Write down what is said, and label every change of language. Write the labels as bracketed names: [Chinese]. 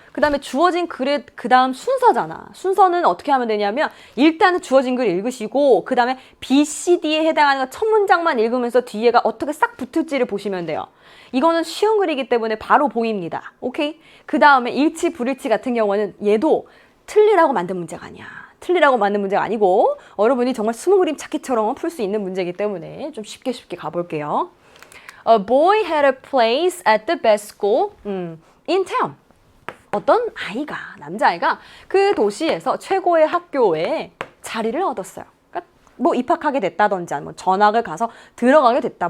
[Korean] 그 다음에 주어진 글의 그 다음 순서잖아. 순서는 어떻게 하면 되냐면 일단은 주어진 글 읽으시고 그 다음에 B, C, D에 해당하는 첫 문장만 읽으면서 뒤에가 어떻게 싹 붙을지를 보시면 돼요. 이거는 쉬운 글이기 때문에 바로 보입니다. 오케이? 그 다음에 일치, 불일치 같은 경우는 얘도 틀리라고 만든 문제가 아니야. 틀리라고 만든 문제가 아니고 여러분이 정말 스무 그림 찾기처럼 풀 수 있는 문제이기 때문에 좀 쉽게 가볼게요. [English] A boy had a place at the best school in town. [Korean] 어떤 아이가, 남자아이가 그 도시에서 최고의 학교에 자리를 얻었어요. 그러니까 뭐 입학하게 됐다든지 아니면 전학을 가서 들어가게 됐다.